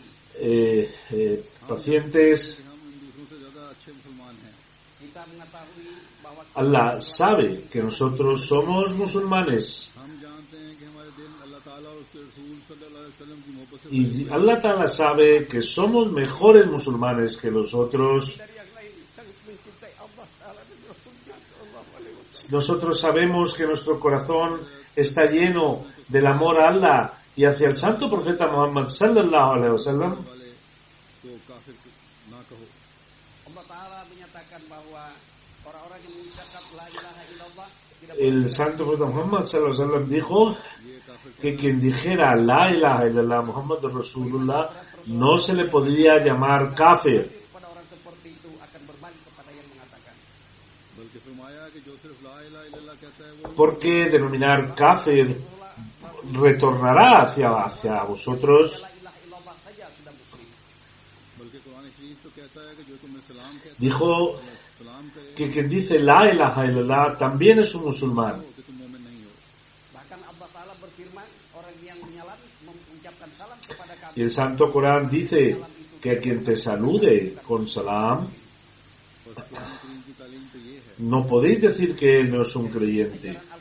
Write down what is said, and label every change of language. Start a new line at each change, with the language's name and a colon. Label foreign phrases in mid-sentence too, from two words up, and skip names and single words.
Spanish: pacientes, Allah sabe que nosotros somos musulmanes y
Arabic: الله تعالى
Spanish: sabe que somos mejores musulmanes que los otros. Nosotros sabemos que nuestro corazón está lleno del amor a Allah y hacia el santo profeta Muhammad
Arabic: صلى الله عليه وسلم.
Spanish: El santo profeta Muhammad
Arabic: صلى الله عليه وسلم
Spanish: dijo que quien dijera
Arabic: لا إله إلا الله محمد رسول الله
Spanish: no se le podría llamar kafir, ¿Por qué denominar kafir retornará hacia vosotros? Dijo que quien dice
Arabic: لا إله إلا الله
Spanish: también es un musulmán. Y el Santo Corán dice que quien te salude con salam, no podéis decir que él no es un creyente.